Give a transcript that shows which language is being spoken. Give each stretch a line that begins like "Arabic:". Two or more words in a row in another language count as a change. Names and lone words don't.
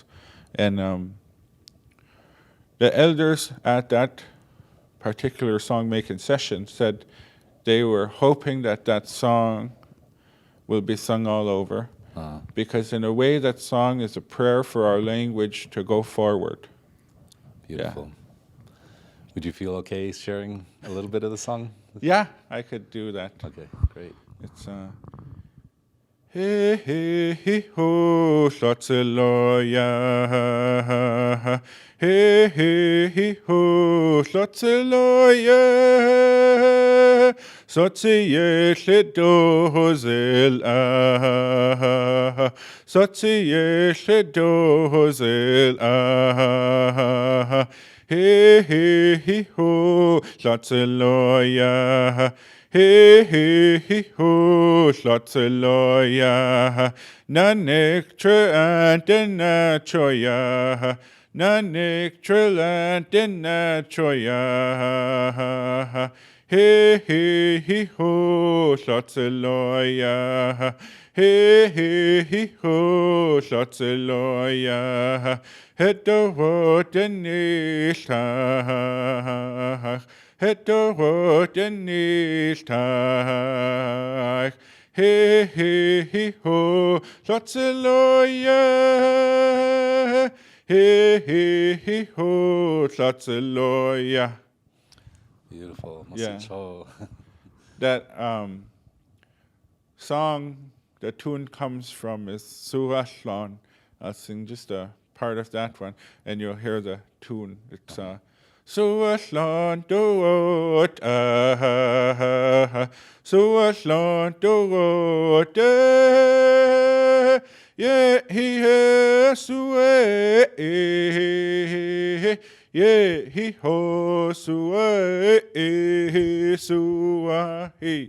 English: And the elders at that particular song-making session said they were hoping that that song will be sung all over. Because in a way, that song is a prayer for our language to go forward. Beautiful. Yeah. Would you feel okay sharing a little bit of the song? Yeah, I could do that. Okay, great. It's he he he ho slotzeloya he he he ho slotzeloya Sotziye shledozel Sotziye shledozel he he he ho slotzeloya he he he ho slotzeloya nanek treandena choya nanek treandena choya he he he ho slotzeloya he he he ho slotzeloya hedorot enishach hedorot enishach he he he ho slotzeloya he he he ho slotzeloya. Beautiful. Yeah. Masicho. That song, the tune comes from is Surashlan. I'll sing just a part of that one, and you'll hear the tune. It's Surashlan doot Surashlan doot yeah he sue yeah, he ho suahi.